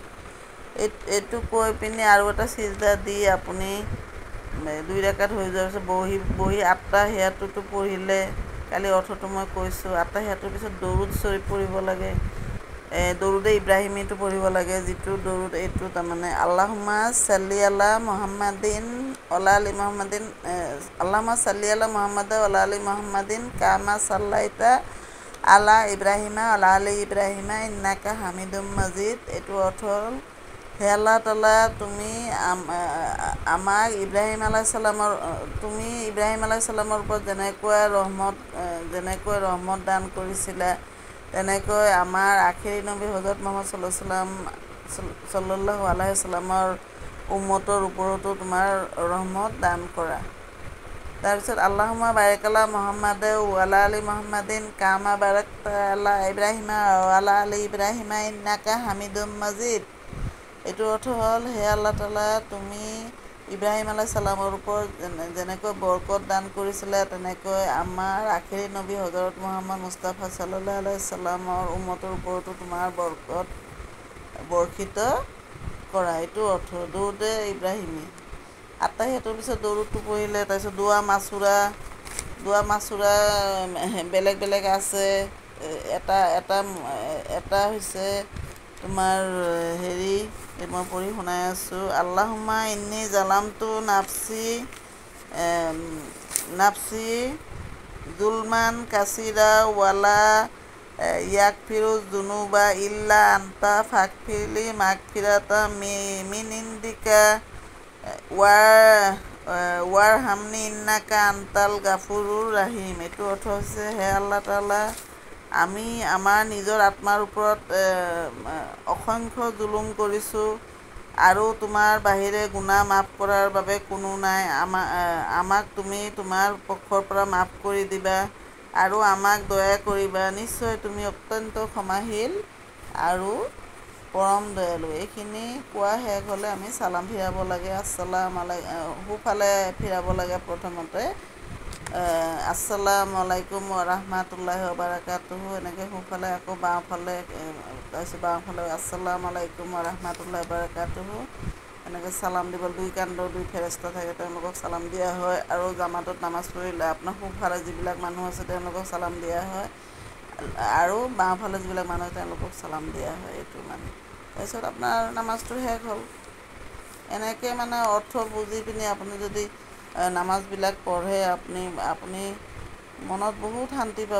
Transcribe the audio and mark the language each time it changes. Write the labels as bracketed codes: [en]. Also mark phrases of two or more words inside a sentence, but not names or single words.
[as] এইটো কৈ পিনি আৰু এটা ছিজদা দি আপুনি 2 ৰাকাত হৈ যোৱাৰ পিছত বহি আত্তাহিয়াতুটো পঢ়িলে, কালি অৰ্থটো মই কৈছোঁ। আত্তাহিয়াতুৰ পিছত দৰুদ শৰীফ পঢ়িব লাগে, দৰুদে ইব্ৰাহিমীটো পঢ়িব লাগে। যিটো দৰুদ, এইটো তাৰমানে [ar] اللهم صل على محمد وعلى آل محمد، اللهم صل على محمد وعلى آل محمد كما صليت على إبراهيم وعلى آل إبراهيم إنك حميد مجيد. [as] এইটো অৰ্থ হ'ল, হে আল্লাহ তাআলা, তুমি আমাক ইব্ৰাহিম [ar] عليه السلام [as] ওপৰত যেনেকৈ ৰহমত দান কৰিছিলা, তেনেকৈ আমাৰ আখিৰি নবী হজৰত মুহাম্মদ [ar] صلى الله عليه وسلم [as] উম্মতৰ ওপৰতো তোমাৰ ৰহমত দান কৰা। [ar] তাৰপিছত اللهم بارك على محمد وعلى آل محمد كما باركت على إبراهيم وعلى آل إبراهيم إنك حميد مجيد. [as] এইটো অৰ্থ হ'ল, হে আল্লাহ তাআলা, তুমি ইব্ৰাহিম [ar] عليه السلام [as] ওপৰত যেনেকৈ বৰকত দান কৰিছিলে, তেনেকৈ আমাৰ আখিৰি নবী হজৰত মুহাম্মদ মুস্তাফা [ar] صلى الله عليه وسلم [as] উম্মতৰ ওপৰতো তোমাৰ বৰকত বৰ্ষিত কৰা। এইটো অৰ্থ দৰুদে ইব্ৰাহিমী। আত্তাহিয়াতুৰ পিছত দৰুদটো পঢ়িলে, তাৰপিছত দুৱা মাচুৰা বেলেগ বেলেগ আছে। এটা হৈছে তোমাৰ মই পঢ়ি শুনাই আছোঁ। [ar] اللهم إني ظلمت نفسي ظلما كثيرا ولا يغفر الذنوب إلا أنت فاغفر لي مغفرة من عندك وارحمني إنك أنت الغفور الرحيم. [as] এইটো অৰ্থ হৈছে, হে আল্লাহ তাআলা, আমি আমাৰ নিজৰ আত্মাৰ ওপৰত অসংখ্য জুলুম কৰিছোঁ, আৰু তোমাৰ বাহিৰে গুনাহ মাফ কৰাৰ বাবে কোনো নাই। আমাক তুমি তোমাৰ পক্ষৰ পৰা মাফ কৰি দিবা আৰু আমাক দয়া কৰিবা। নিশ্চয় তুমি অত্যন্ত ক্ষমাশীল আৰু পৰম দয়ালু। এইখিনি কোৱা শেষ হ'লে আমি চালাম ফিৰাব লাগে। সোঁফালে ফিৰাব লাগে প্ৰথমতে, [ar] السلام عليكم و بركاته. [as] এনেকৈ সোঁফালে, আকৌ বাওঁফালে, তাৰপিছত বাওঁফালে [ar] السلام عليكم و بركاته. [as] এনেকৈ চালাম দিব। 2 কাণ্ডৰ 2 ফেৰেস্তা থাকে, তেওঁলোকক চালাম দিয়া হয়। আৰু জামাতত নামাজ পঢ়িলে আপোনাৰ সোঁফালে যিবিলাক মানুহ আছে, তেওঁলোকক চালাম দিয়া হয়, আৰু বাওঁফালে যিবিলাক মানুহ আছে, তেওঁলোকক চালাম দিয়া হয়। এইটো মানে, তাৰপিছত আপোনাৰ নামাজটো শেষ হ'ল। এনেকৈ মানে অৰ্থ বুজি পিনি আপুনি যদি নামাজবিলাক পঢ়ে, আপুনি মনত বহুত শান্তি পাব।